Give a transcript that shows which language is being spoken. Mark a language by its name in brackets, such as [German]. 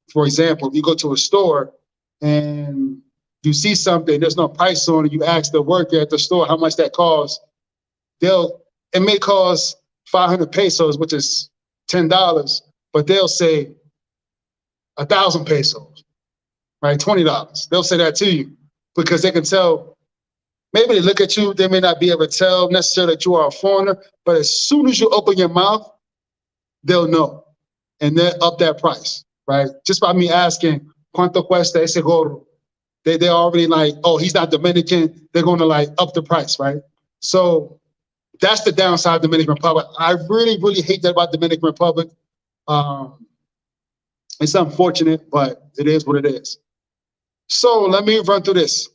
[English] For example, if you go to a store and you see something, there's no price on it, you ask the worker at the store how much that costs, it may cost 500 pesos, which is $10, but they'll say 1,000 pesos, right? $20. They'll say that to you because they can tell. Maybe they look at you, they may not be able to tell necessarily that you are a foreigner, but as soon as you open your mouth, they'll know, and they'll up that price, right? Just by me asking, [Spanish] ¿Cuánto cuesta ese gorro? [English] They're already like, oh, he's not Dominican. They're going to like up the price, right? So that's the downside of Dominican Republic. I really, really hate that about Dominican Republic. It's unfortunate, but it is what it is. So let me run through this.